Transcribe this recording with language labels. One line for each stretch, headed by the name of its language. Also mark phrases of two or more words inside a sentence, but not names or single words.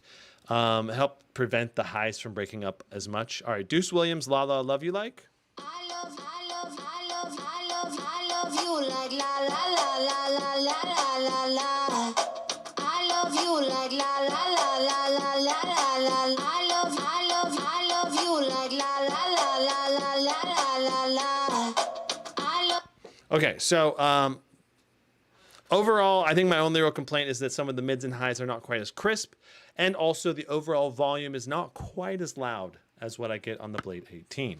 English: Help prevent the highs from breaking up as much. All right, Deuce Williams, La La Love You Like. I love you like la la la la la la la la. I love you like la la la la la la la la. I love you like la la la la la la la la. Okay, so overall, I think my only real complaint is that some of the mids and highs are not quite as crisp, and also the overall volume is not quite as loud as what I get on the Blade 18.